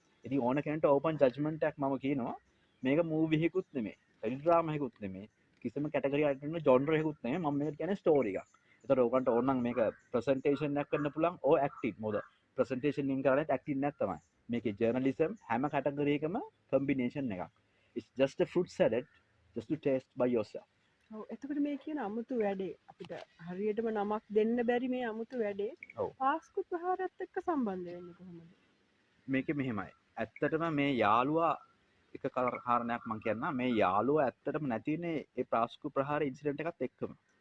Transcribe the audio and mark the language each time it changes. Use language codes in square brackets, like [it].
[si] ඉතින් ඕන කෙනෙක්ට ඕපන් ජජ්මන්ට් එකක් මම කියනවා මේක මූවි එකකුත් නෙමෙයි ටෙලි ඩ්‍රාමා එකකුත් නෙමෙයි කිසිම කැටගරි අයිටම ජොන්ර් එකකුත් නැහැ මම මේක කියන්නේ ස්ටෝරි එකක්. ඒතර ඕකන්ට ඕනනම් මේක ප්‍රසන්ටේෂන් එකක් කරන්න පුළුවන් ඕ ඇක්ටිව් මොකද ප්‍රසන්ටේෂන් එකකින් කරන්නේ ඇක්ටිව් නැත් තමයි. මේකේ ජර්නලිසම් හැම කැටගරි එකම කම්බිනේෂන් එකක්. [en] It's just a fruit salad just to taste by yourself. [si] ඔව් එතකොට මේ කියන අමුතු වැඩේ අපිට හරියටම නමක් දෙන්න බැරි මේ අමුතු වැඩේ ඔව්. පාස්කු ප්‍රහාරයත් එක්ක සම්බන්ධ වෙන්නේ කොහොමද? මේකේ මෙහෙමයි. ඇත්තටම මේ යාළුවා එක කාරණයක් මම කියන්නම් මේ යාළුවා ඇත්තටම නැතිනේ ඒ ප්‍රාස්කු ප්‍රහාර ඉන්සිඩන්ට් එකත් එක්කම.